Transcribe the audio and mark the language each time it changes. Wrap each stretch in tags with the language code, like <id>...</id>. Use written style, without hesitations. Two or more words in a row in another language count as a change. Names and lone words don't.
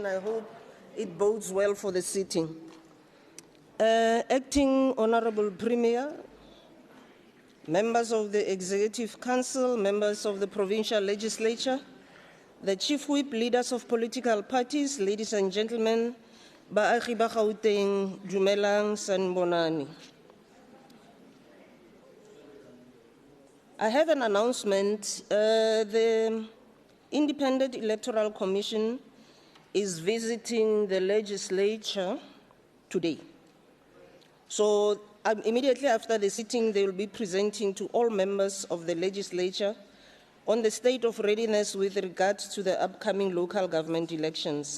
<en>I hope it bodes well for the sitting. Acting Honorable Premier, members of the Executive Council, members of the Provincial Legislature, the Chief Whip, leaders of political parties, ladies and gentlemen,</en> <tn>baagi ba Gauteng, dumelang,</tn> <zu>sanibonani.</zu> <en>I have an announcement. The Independent Electoral Commission is visiting the legislature today. So immediately after the sitting, they will be presenting to all members of the legislature on the state of readiness with regard to the upcoming local government elections.</en>